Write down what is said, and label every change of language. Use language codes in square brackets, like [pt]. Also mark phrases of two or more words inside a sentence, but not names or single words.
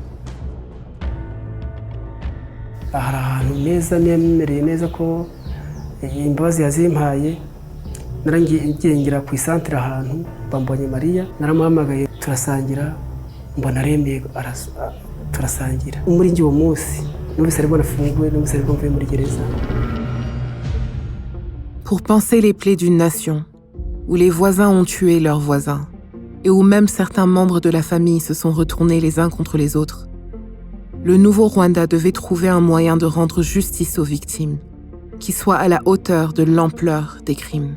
[rw] hari ahantu neza nemereye neza ko imbabazi yazimpaye, narangiye ngira ku isantere ahantu mbonye Mariya, naramuhamagaye turasangira, mbona aremeye turasangira. Muri njye uwo munsi numvise aribwo nafunguwe, numvise aribwo mvuye muri gereza. [fr] Pour panser les plaies d'une nation où les voisins ont tué leurs voisins et où même certains membres de la famille se sont retournés les uns contre les autres, le nouveau Rwanda devait trouver un moyen de rendre justice aux victimes, qui soit à la hauteur de l'ampleur des crimes.